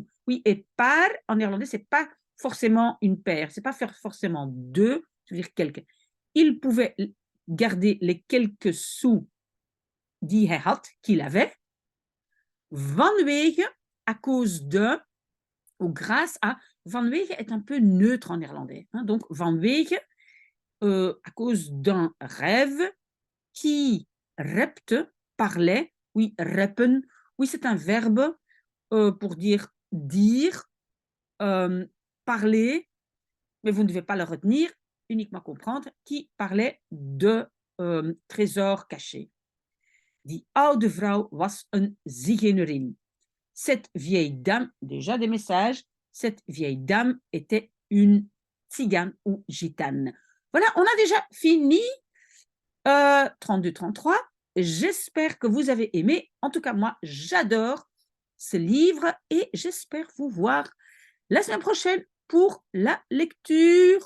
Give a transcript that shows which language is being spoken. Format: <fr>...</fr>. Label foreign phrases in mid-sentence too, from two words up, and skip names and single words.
<fr>Oui, et paar, en néerlandais, c'est pas forcément une paire, c'est pas forcément deux, je veux dire quelques. Il pouvait garder les quelques sous</fr> <nl>die hij had,</nl> <fr>qu'il avait, vanwege, à cause de, ou grâce à, vanwege est un peu neutre en néerlandais. Hein, donc, vanwege, à cause d'un rêve qui repte, parlait, oui, reppen, oui, c'est un verbe pour dire, parler, mais vous ne devez pas le retenir, uniquement comprendre, qui parlait de trésors cachés.</fr> <nl>Die oude vrouw was een zigeunerin.</nl> <fr>Cette vieille dame, déjà des messages, cette vieille dame était une tzigane ou gitane. Voilà, on a déjà fini 32-33. J'espère que vous avez aimé. En tout cas, moi, j'adore ce livre et j'espère vous voir la semaine prochaine pour la lecture.</fr>